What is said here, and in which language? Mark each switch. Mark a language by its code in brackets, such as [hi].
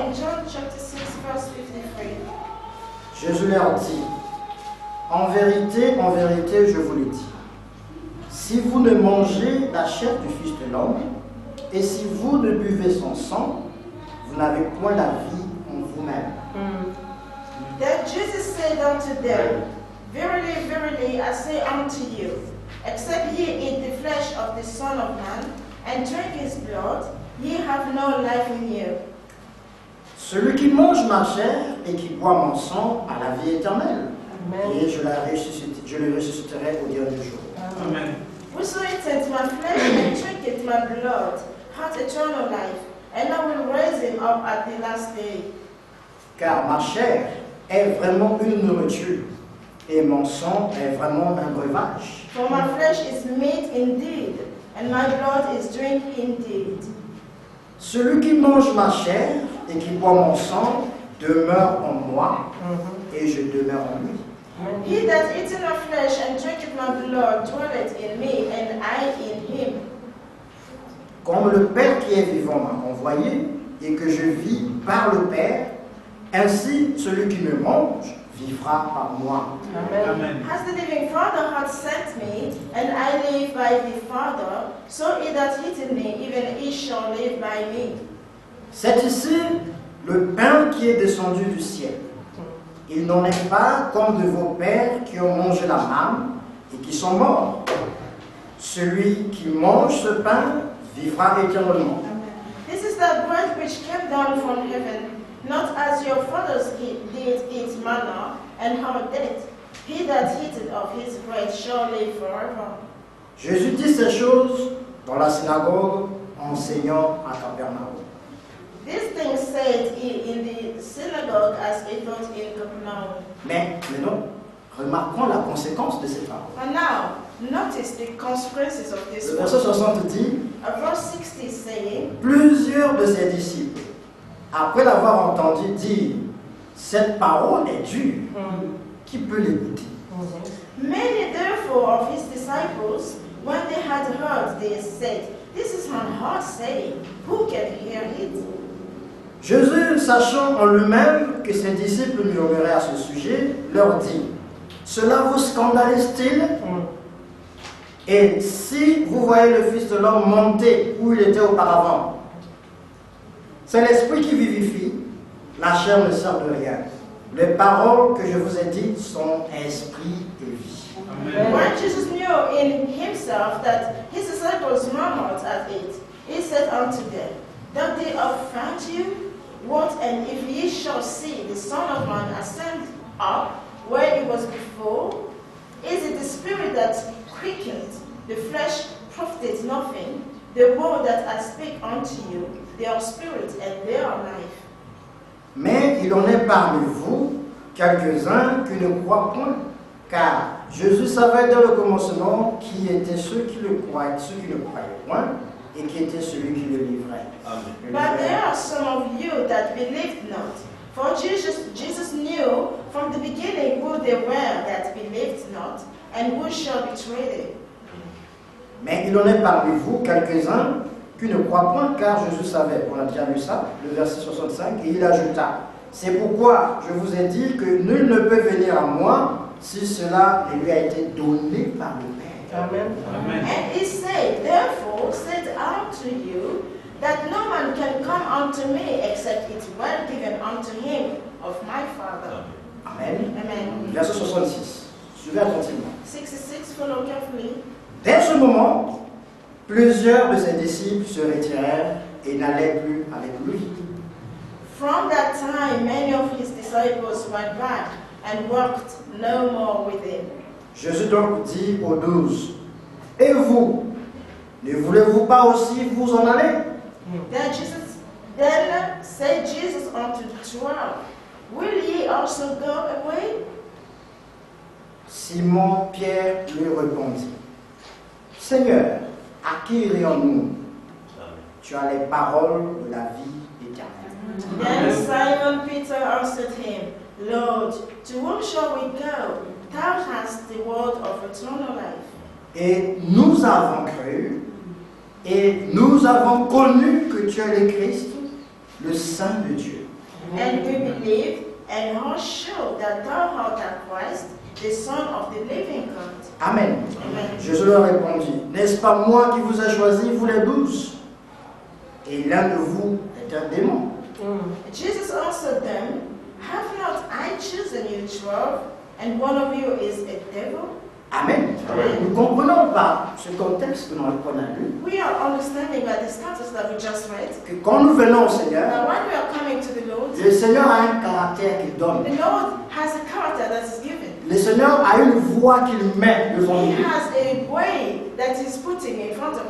[en] in John chapter 6, verse 53. [fr] Jésus leur dit, en vérité, je vous le dis, si vous ne mangez la chair du Fils de l'homme, et si vous ne buvez son sang, vous n'avez point la vie en vous-même. [en] Then Jesus said unto them, Verily, verily, I say unto you, except ye eat the flesh of the Son of Man, and drink his blood, ye have no life in you. [fr] Celui qui mange ma chair et qui boit mon sang a la vie éternelle. Amen. Et je le ressusciterai au dernier jour. Amen. [en] Whoso eateth my flesh and drinketh my blood hath eternal life, and I will raise him up at the last day. [fr] Car ma chair est vraiment une nourriture et mon sang est vraiment un breuvage. [en] For my flesh is meat indeed, and my blood is drink indeed. [fr] Celui qui mange ma chair et qui boit mon sang demeure en moi et je demeure en lui. [en] He that eateth my flesh and drinketh my blood dwelleth in me, and I in him. [fr] Comme le Père qui est vivant m'a envoyé et que je vis par le Père, ainsi celui qui me mange vivra par moi. Amen. [en] As the living Father hath sent me, and I live by the Father, so he that eateth me, even he shall live by me. [fr] C'est ici le pain qui est descendu du ciel. Il n'en est pas comme de vos pères qui ont mangé la manne et qui sont morts. Celui qui mange ce pain vivra éternellement. [en] This is the bread which came down from heaven, not as your fathers did eat manna, and are dead. He that eateth of his bread shall live forever. [fr] Jésus dit ces choses dans la synagogue, enseignant à Capernaum. [en] These things said he in the synagogue as he taught in Capernaum. [fr] Mais maintenant, remarquons la conséquence de ces paroles. [en] And now, notice the consequences of this [fr] Le [en] word. [fr] verset 60 dit, [en] Verse 60 is saying, [fr] plusieurs de ses disciples, après l'avoir entendu dire, cette parole est dure, qui peut l'écouter? [en] Many therefore of his disciples, when they had heard this, said, This is an hard saying, who can hear it? [fr] Jésus, sachant en lui-même que ses disciples murmuraient à ce sujet, leur dit, cela vous scandalise-t-il? Et si vous voyez le Fils de l'homme monter où il était auparavant, c'est l'Esprit qui vivifie, la chair ne sert de rien. Les paroles que je vous ai dites sont esprit et vie. Amen. [en] When Jesus knew in himself that his disciples murmured at it, he said unto them, Doth they offend you? What, and if ye shall see the Son of Man ascend up where he was before? Is it the Spirit that quickeneth? The flesh profiteth nothing. The word that I speak unto you, they are spirit and they are life. [fr] Mais il en est parmi vous quelques-uns qui ne croient point, car Jésus savait dès le commencement qui étaient ceux qui le croyaient, ceux qui ne croyaient point, et qui était celui qui le livrait. [en] But there are some of you that believed not. For Jesus knew from the beginning who they were that believed not, and who shall betray them. [fr] Mais il en est parmi vous quelques-uns qui ne croient point, car Jésus savait. On a déjà lu ça, le verset 65, et il ajouta, c'est pourquoi je vous ai dit que nul ne peut venir à moi si cela ne lui a été donné par le Père. Amen. [en] And he said, Therefore said unto you, that no man can come unto me except it were given unto him of my Father. Amen. Amen. [fr] Verset 66. Suivez attentivement. [en] 66, follow carefully. [fr] Dès ce moment, plusieurs de ses disciples se retirèrent et n'allaient plus avec lui. [en] From that time, many of his disciples went back and walked no more with him. [fr] Jésus donc dit aux 12, et vous, ne voulez-vous pas aussi vous en aller? [en] Then Jesus Then said Jesus unto the 12, Will ye also go away? [fr] Simon Pierre lui répondit, Seigneur, à qui irions-nous? Tu as les paroles de la vie éternelle. [en] Then Simon Peter answered him, Lord, to whom shall we go? Thou hast the word of eternal life. [fr] Et nous avons cru, et nous avons connu que tu es le Christ, le Saint de Dieu. [en] And we believe and are sure that thou art the Christ, the Son of the living God. Amen. Amen. [fr] Jésus leur répondit, n'est-ce pas moi qui vous ai choisi, vous les 12? Et l'un de vous est un démon. [en] Jesus answered them, Have not I chosen you 12, and one of you is a devil? Amen. [fr] Nous comprenons par ce contexte que nous avons lu [en] We are understanding by the status that we just read. [fr] que quand nous venons au Seigneur, [en] Now, when we are coming to the Lord, [fr] le Seigneur a un caractère qu'il donne. [en] the Lord has a character that is given. [fr] Le Seigneur a une voie qu'il met devant [en] He [fr] nous [en] has a way that He's putting in front of